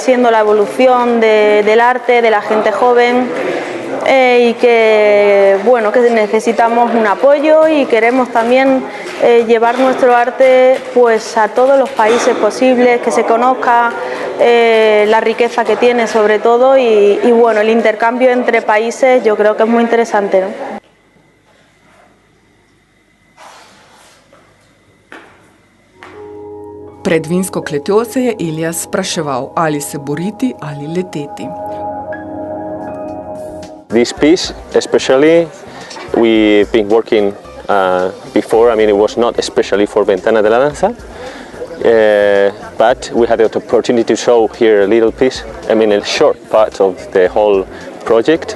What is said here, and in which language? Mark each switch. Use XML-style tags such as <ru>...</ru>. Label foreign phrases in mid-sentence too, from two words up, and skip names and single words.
<es>siendo la evolución del arte, de la gente joven, y que, bueno, que necesitamos un apoyo y queremos también llevar nuestro arte pues, a todos los países posibles, que se conozca la riqueza que tiene sobre todo y bueno, el intercambio entre países yo creo que es muy interesante, ¿no?</es> <sl>Pred vinsko kletjo se je Elias spraševal, ali se boriti ali leteti.</sl> <en>This piece, especially, we've been working before. I mean, it was not especially for Ventana de la Danza, but we had the opportunity to show here a little piece. I mean, a short part of the whole project.</en>